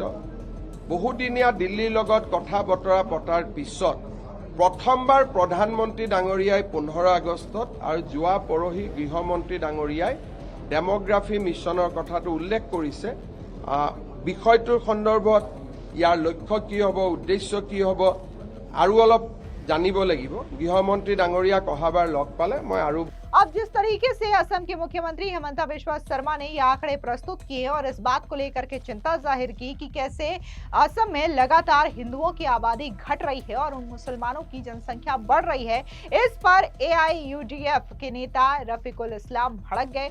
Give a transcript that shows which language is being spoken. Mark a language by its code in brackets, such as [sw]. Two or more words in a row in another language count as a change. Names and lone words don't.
[as] বহুদিনীয়া দিল্লীৰ লগত কথা বতৰা পতাৰ পিছত প্ৰথমবাৰ প্ৰধানমন্ত্ৰী ডাঙৰীয়াই 15 আগষ্টত আৰু যোৱা পৰহি গৃহমন্ত্ৰী ডাঙৰীয়াই ডেমোগ্ৰাফি মিছনৰ কথাটো উল্লেখ কৰিছে। বিষয়টোৰ সন্দৰ্ভত ইয়াৰ লক্ষ্য কি হ'ব, উদ্দেশ্য কি হ'ব আৰু অলপ জানিব লাগিব। গৃহমন্ত্ৰী ডাঙৰীয়াক অহাবাৰ লগ পালে মই আৰু [hi] अब जिस तरीके से असम के मुख्यमंत्री हेमंता बिस्वा शर्मा ने ये आंकड़े प्रस्तुत किए और इस बात को लेकर के चिंता जाहिर की कि कैसे असम में लगातार हिंदुओं की आबादी घट रही है और उन मुसलमानों की जनसंख्या बढ़ रही है, इस पर AIUDF के नेता रफीकुल इस्लाम भड़क गए।